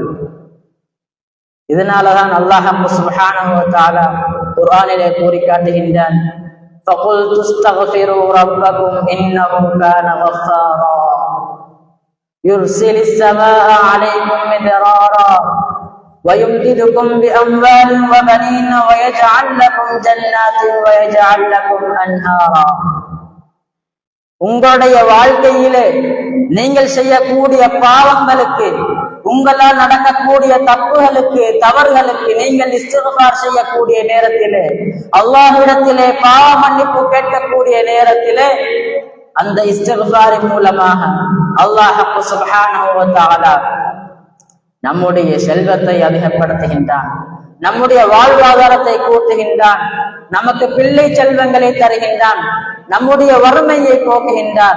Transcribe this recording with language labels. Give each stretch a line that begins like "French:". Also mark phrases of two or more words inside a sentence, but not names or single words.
Arabic: இதனாலதான் الله سبحانه وتعالى
Tamil: குர்ஆனிலே கூறி காட்டுகின்றான்,
Arabic: فقلت استغفروا ربكم إنه كان غفارا يرسل السماء عليكم مدرارا ويمددكم بأموال وبنين ويجعل لكم جنات ويجعل لكم أنهارا.
Tamil: உங்களுடைய வாழ்க்கையிலே நீங்கள் செய்யக்கூடிய பாவங்களுக்கு, உங்களால் நடக்கக்கூடிய தப்புகளுக்கு, தவறுகளுக்கு நீங்கள் இஸ்திக்ஃபார் செய்யக்கூடிய நேரத்திலே, அல்லாஹ்விடத்திலே பாவ மன்னிப்பு கேட்கக்கூடிய நேரத்திலே அந்த இஸ்திக்ஃபாரின் மூலமாக
Arabic: الله سبحانه وتعالى
Tamil: நம்முடைய செல்வத்தை அதிகப்படுத்துகின்றான், நம்முடைய வாழ்வாதாரத்தை கூட்டுகின்றான், நமக்கு பிள்ளை செல்வங்களை தருகின்றான், நம்முடைய வறுமையை போக்குகின்றான்.